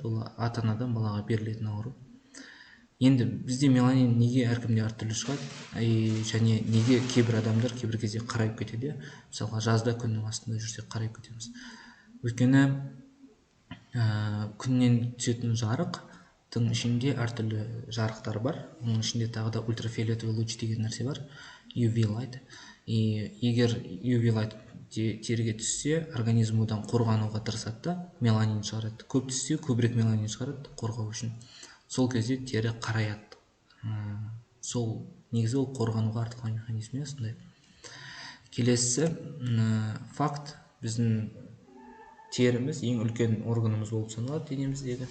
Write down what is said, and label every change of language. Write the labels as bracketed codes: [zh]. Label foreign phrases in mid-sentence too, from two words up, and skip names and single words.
[kk] Ол ата-анадан балаға берілетін ауру. Енді бізде меланин неге әркімде әртүрлі шығады, және неге кейбір адамдар кейбір кезде қарайып кетеді? Мысалға жазда күннің астында жүрсек қарайып кетеміз. Өйткені күннен түсетін жарықтың ішінде әртүрлі жарықтар бар. Оның ішінде тағы да [ru] ультрафиолетовый луч [kk] деген нәрсе бар, [en] UV light. [kk] Егер [en] UV light [kk] теріге түссе, организм одан қорғануға тырысады да, меланин шығарады. Көп түссе, көбірек меланин шығарады қорғау үшін. Сол кезде тері қараяды. Сол негізі ол қорғануға артылған механизм, сондай. Келесі факт, біздің теріміз ең үлкен органымыз болып саналады денеміздегі.